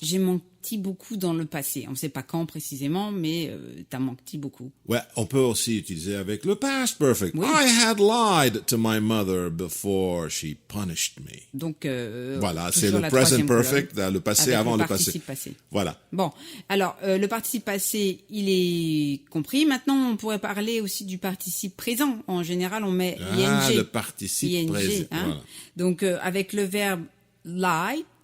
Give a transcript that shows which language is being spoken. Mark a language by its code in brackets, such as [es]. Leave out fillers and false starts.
[fr] J'ai menti beaucoup dans le passé. On ne sait pas quand précisément, mais t'as menti beaucoup. Ouais, on peut aussi utiliser avec le past perfect. Oui. [en] I had lied to my mother before she punished me. [fr] Donc, voilà, c'est le present perfect, le passé avant le passé. Passé. Voilà. Bon, alors, le participe passé, il est compris. Maintenant, on pourrait parler aussi du participe présent. En général, on met ing. Le participe présent. Hein. Voilà. Donc, avec le verbe lie.